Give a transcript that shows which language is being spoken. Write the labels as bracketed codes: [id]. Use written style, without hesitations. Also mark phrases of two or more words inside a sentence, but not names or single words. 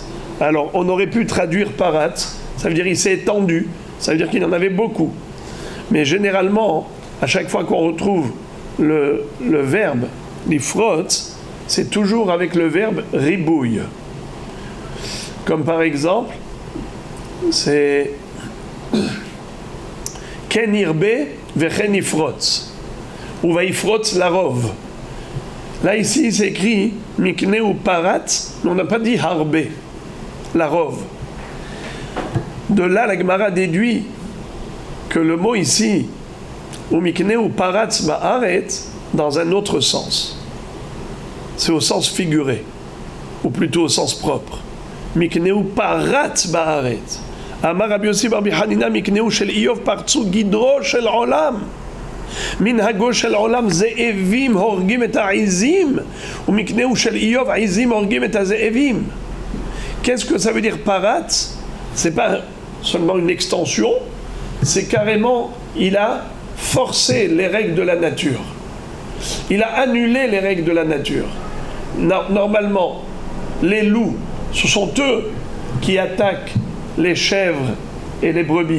[fr] Alors on aurait pu traduire parat, ça veut dire il s'est étendu, ça veut dire qu'il en avait beaucoup. Mais généralement, à chaque fois qu'on retrouve le verbe lifrot, c'est toujours avec le verbe ribouille. Comme par exemple, c'est [he] כן ירבה וכן יפרוץ, [fr] ou va [he] יפרוץ לרוב. [fr] Là ici c'est écrit [he] מקנה או פרץ, [fr] mais on n'a pas dit [he] הרבה, לרוב. [fr] De là la Gemara déduit que le mot ici, ou [he] מקנה או פרץ בארץ, [fr] dans un autre sens. C'est au sens figuré, ou plutôt au sens propre. [he] מקנהו פרץ בארץ. אמר רבי יוסי בר חנינא מקנהו של איוב פרצו גדרו של עולם. מנהגו של עולם זאבים הורגים את העזים. ומקנהו של איוב העזים הורגים את הזאבים. [fr] Qu'est-ce que ça veut dire parat? C'est pas seulement une extension, c'est carrément, il a forcé les règles de la nature. Il a annulé les règles de la nature. Normalement, les loups, ce sont eux qui attaquent les chèvres et les brebis.